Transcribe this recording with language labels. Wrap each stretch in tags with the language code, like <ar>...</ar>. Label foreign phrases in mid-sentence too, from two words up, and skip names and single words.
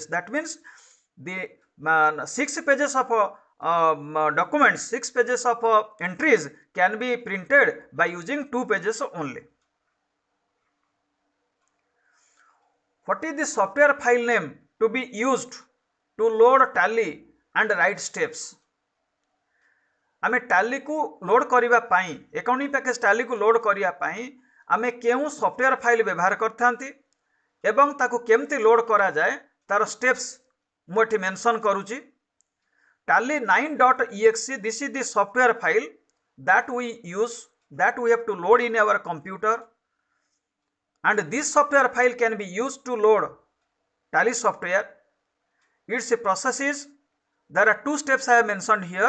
<en>That means the 6 pages of documents, 6 pages of entries can be printed by using 2 pages only. What is the software file name to be used to load Tally and write steps?</en> <or>ଆମେ Tally କୁ ଲୋଡ କରିବା ପାଇଁ,</or> <en>accounting package</en> <or>Tally କୁ ଲୋଡ କରିବା ପାଇଁ ଆମେ କେଉଁ</or> <en>software file</en> <or>ବ୍ୟବହାର କରନ୍ତି ଏବଂ ତାକୁ କେମିତି ଲୋଡ କରାଯାଏ ତାର ଷ୍ଟେପ୍ସ ମୁଁ ଏଠି ମେନସନ କରୁଛି.</or> <en>Tally 9.exe, this is the software file that we use, that we have to load in our computer, and this software file can be used to load Tally software. Its process is, there are 2 steps I have mentioned here.</en>